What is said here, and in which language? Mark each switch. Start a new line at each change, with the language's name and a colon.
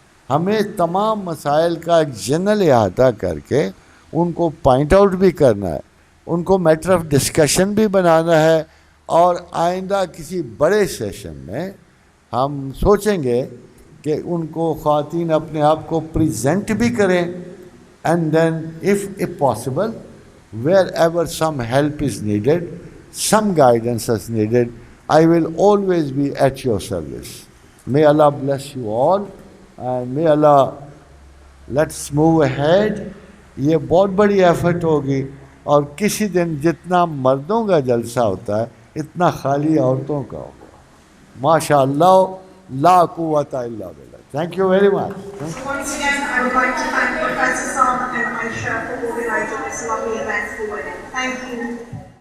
Urdu: ہمیں تمام مسائل کا ایک جنرل احاطہ کر کے ان کو پوائنٹ آؤٹ بھی کرنا ہے، ان کو میٹر آف ڈسکشن بھی بنانا ہے. اور آئندہ کسی بڑے سیشن میں ہم سوچیں گے کہ ان کو خواتین اپنے آپ کو پریزنٹ بھی کریں.
English: And then if possible, wherever some help is needed, some guidance is needed, I will always be at your service. May Allah bless you all, and may Allah, let's move ahead.
Urdu: یہ بہت بڑی effort ہوگی، اور کسی دن جتنا مردوں کا جلسہ ہوتا ہے اتنا خالی عورتوں کا ہوگا.
Arabic: ماشاء اللہ، لا قوت الا باللہ.
English: Thank you very much. Once again, I would like to thank Professor Sam and Aisha for organising this lovely event for women. Thank you.